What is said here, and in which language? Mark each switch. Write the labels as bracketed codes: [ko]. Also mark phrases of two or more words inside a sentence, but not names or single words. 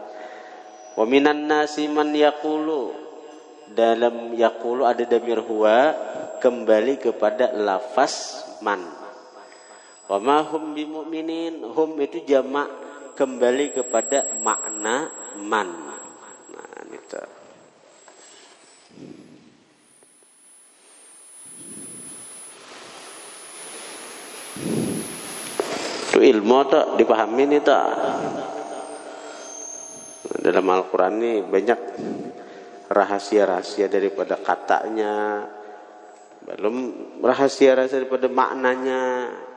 [ar] ومن الناس من يقول, [id] dalam yaqulu ada damir huwa kembali kepada lafaz man. [ar] وما هم بمؤمنين, [id] hum itu jamak kembali kepada makna man. Nah, itu. Itu ilmu tak dipahami nih tak. Dalam Al-Quran ini banyak rahasia-rahasia daripada katanya, belum rahasia-rahasia daripada maknanya.